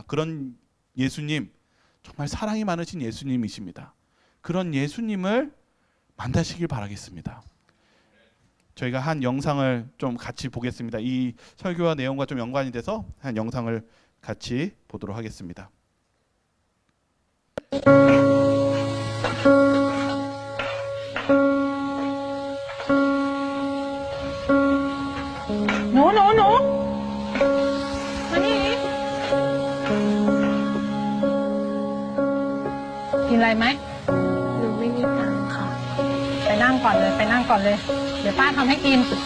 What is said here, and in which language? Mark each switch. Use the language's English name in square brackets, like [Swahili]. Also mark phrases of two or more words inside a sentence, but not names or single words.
[Korean] 그런 예수님, 정말 사랑이 많으신 예수님이십니다. 그런 예수님을 만나시길 바라겠습니다. 저희가 한 영상을 좀 같이 보겠습니다. 이 설교와 내용과 좀 연관이 돼서 한 영상을 같이 보도록 하겠습니다. [Thai] หนูมานี่กินอะไรไหมหนูไม่มีตังค์ค่ะไปนั่งก่อนเลยเดี๋ยวป้าทำให้กิน